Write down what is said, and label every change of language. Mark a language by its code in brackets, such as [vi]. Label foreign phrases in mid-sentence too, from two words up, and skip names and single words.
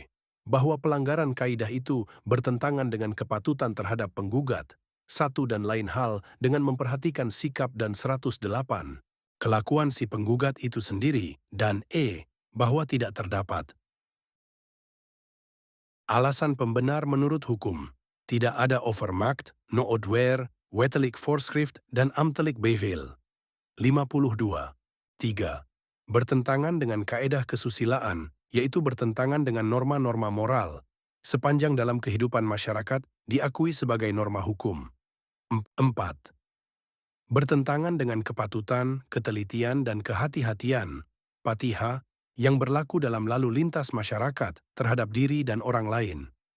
[id] Bahwa pelanggaran kaidah itu bertentangan dengan kepatutan terhadap penggugat. Satu dan lain hal dengan memperhatikan sikap dan 108. Kelakuan si penggugat itu sendiri. Dan E. Bahwa tidak terdapat alasan pembenar menurut hukum. Tidak ada [nl] overmacht, no odwer, wettelijk voorschrift, [id] dan [nl] ambtelijk bevel. [id] 52. 3. Bertentangan dengan kaedah kesusilaan, yaitu bertentangan dengan norma-norma moral, sepanjang dalam kehidupan masyarakat diakui sebagai norma hukum. 4. Bertentangan dengan kepatutan, ketelitian, dan kehati-hatian, patiha, yang berlaku dalam lalu lintas masyarakat terhadap diri dan orang lain.